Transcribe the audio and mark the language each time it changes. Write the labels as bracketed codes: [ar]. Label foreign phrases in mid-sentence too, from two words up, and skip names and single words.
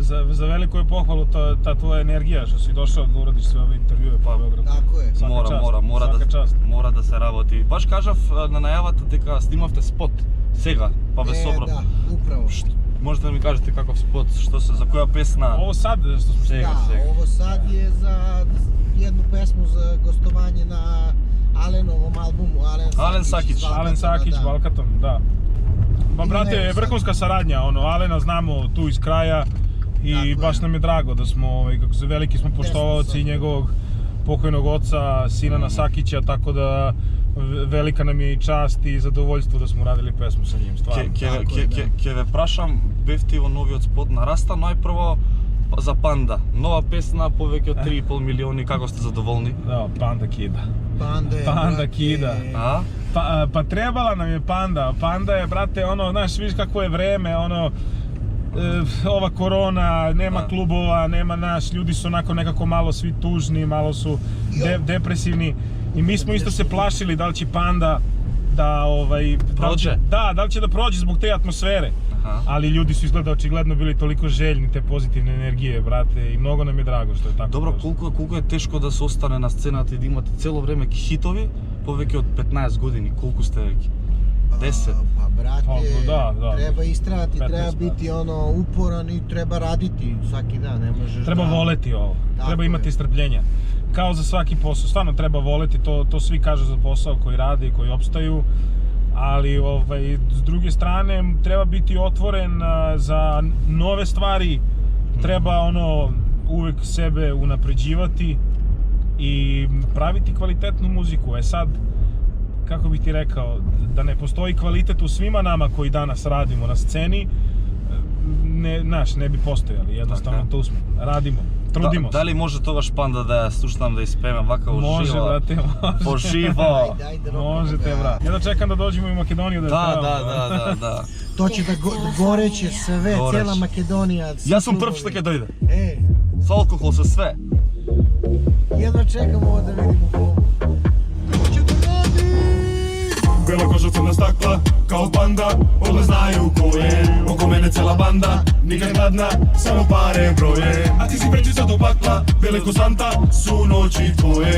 [mk] За велико е похвалу таа твоја енергија што си дошол да урадиш све овие интервјуи по Београд. Така е. Мора да се работи. Баш кажав на најавата дека снимавте спот сега, па ве собрав. [sr] Да, управо. Можете да ми кажете каков спот, што се, за која песна? Ово сад што сме сега. Да, ово сад е за jednu pesmu za gostovanje na Alenovom albumu, Alen Sakić, Balkatom, da. Pa brate, vrhunska saradnja, Alena znamo tu iz kraja i baš nam je drago da smo, kako se veliki smo poštovaoci njegovog pokojnog oca, Sinana Sakića, tako da velika nam je i čast i zadovoljstvo da smo radili pesmu sa njim, stvarno. [mk] Ке ве прашам, бевте во новиот спот на Раста, најпрво за Панда. Нова песна, повеќе од 3,5 милиони, како сте задоволни? [sr] Да, Панда кида. Панда кида. Pa trebala nam je Panda. Panda je, brate, znaš, vidiš kako je vreme, ova korona, nema klubova, nema ljudi su onako nekako malo svi tužni, malo su depresivni i mi smo isto se plašili da li će Panda da prođe. Da li će da prođe zbog te atmosfere. Ali ljudi su izgleda očigledno bili toliko željni te pozitivne energije, brate, i mnogo nam je drago što je tako. [mk] Добро, колку е тешко да се остане на сцената и да имате цело време хитови, повеќе од 15 години, колку сте веќе? 10? [sr] Pa brate, treba istrajati, 15, treba biti uporan i treba raditi svaki dan, ne možeš Treba voleti ovo, treba imati strpljenja. Kao za svaki posao, stvarno treba voleti, to svi kažu za posao koji rade i koji opstaju. Ali s druge strane treba biti otvoren za nove stvari, treba uvek sebe unapređivati i praviti kvalitetnu muziku. Sad, kako bih ti rekao, da ne postoji kvalitet u svima nama koji danas radimo na sceni, ne bi postojali, jednostavno tu smo, radimo. Trudimo se. [mk] Дали може тогаш Панда да ја слушнам да испееме вака уживо? Може, брате, може. Поживо. Можете, брат. [sr] Ja da čekam da dođemo u Makedoniju da je [mk] Да. [sr] To će da goreće sve, cijela Makedonija. [mk] Јас сум прв што ќе дојде. Со алкохол, со све. [sr] Jedva čekamo ovo da vidimo ko. Bela koža crna stakla, kao panda, oba znaju ko je. Oko mene cela banda, nikad gladna, samo pare broje. A ti si prečica do pakla, bele ko Santa, su noći tvoje.